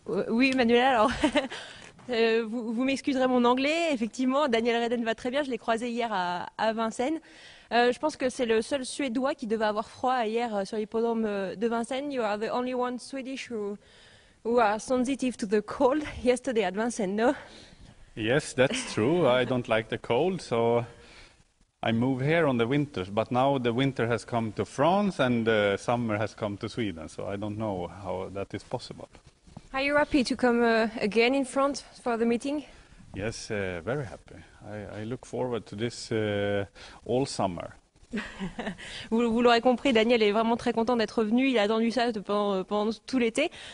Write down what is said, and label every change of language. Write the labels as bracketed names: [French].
[French] Oui, Manuela, alors vous m'excuserez mon anglais. Effectivement, Daniel Redden va très bien. Je l'ai croisé hier à Vincennes. Je pense que c'est le seul Suédois qui devait avoir froid hier sur l'hippodrome de Vincennes. [English] You are the only one Swedish who are sensitive to the cold yesterday at Vincennes, no? Yes, that's true. I don't like the cold, so I move here on the winters. But now the winter has come to France and the summer has come to Sweden, so I don't know how that is possible. Are you happy to come again in France for the meeting? Yes, very happy. I look forward to this all summer. [French] Vous l'aurez compris, Daniel est vraiment très content d'être venu. Il a attendu ça pendant tout l'été.